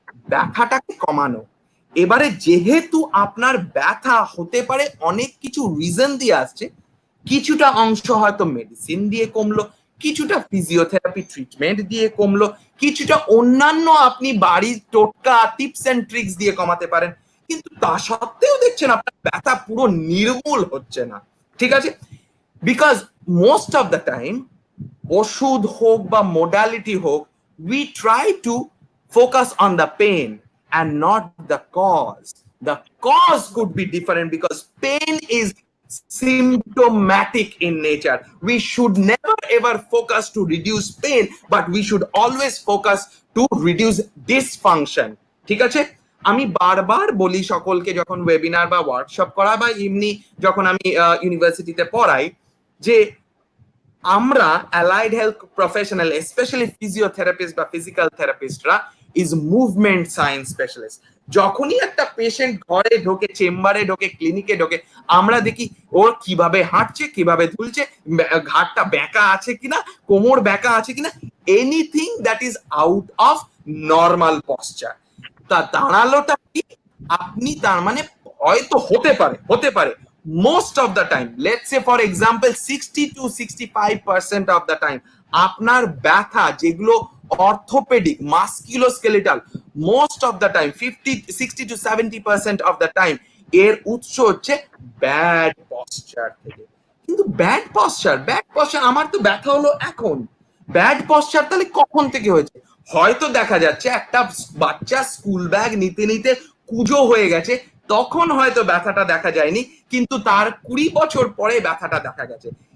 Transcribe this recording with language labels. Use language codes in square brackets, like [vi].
[bn] ব্যথাটাকে কমানো। এবারে যেহেতু আপনার ব্যথা হতে পারে অনেক কিছু রিজন দিয়ে আসছে, কিছুটা অংশ হয়তো মেডিসিন দিয়ে কমলো, কিছুটা ফিজিওথেরাপি ট্রিটমেন্ট দিয়ে কমলো, কিছুটা অন্যান্য আপনি বাড়ির টোটকা টিপস এন্ড ট্রিক্স দিয়ে কমাতে পারেন, কিন্তু তা সত্ত্বেও দেখছেন আপনার ব্যথা পুরো নির্মূল হচ্ছে না। ঠিক আছে, [en] because most of the time [bn] ওষুধ হোক বা মোডালিটি হোক, [en] we try to focus on the pain and not the cause. The cause could be different because pain is symptomatic in nature. We should never ever focus to reduce pain, but we should always focus to reduce dysfunction. [bn] ঠিক আছে, আমি বারবার বলি সকলকে যখন webinar বা workshop করা বা এমনি যখন আমি ইউনিভার্সিটিতে পড়াই, যে আমরা allied health professional, specially physiotherapist বা physical থেরাপিস্টরা is movement science specialist. যখনই একটা পেশেন্ট ঘরে ঢোকে, চেম্বারে ঢোকে, ক্লিনিকে ঢোকে, আমরা দেখি ওর কিভাবে হাঁটছে, কিভাবে দুলছে, ঘাটটা ব্যাকা আছে কিনা, কোমর ব্যাকা আছে কিনা, [en] Anything that is out of normal posture. [bn] তা দাঁড়ালোটা কি? আপনি তার মানে হয়তো হতে পারে [en] most of the time, let's say for example 60 to 65% of the time [bn] আপনার ব্যথা যেগুলো [en] orthopaedic musculoskeletal, most of the time 60 to 70% of the time [bn] এর উৎস হচ্ছে [en] Bad posture থেকে। [bn] কিন্তু ব্যাড পশ্চার আমার তো ব্যথা হলো এখন, ব্যাড পশ্চার তাহলে কখন থেকে হয়েছে? হয়তো দেখা যাচ্ছে একটা বাচ্চা স্কুল ব্যাগ নিতে নিতে কুজো হয়ে গেছে, তখন হয়তো ব্যথাটা দেখা যায়নি, কিন্তু তার 20 বছর পরে ব্যথাটা দেখা গেছে।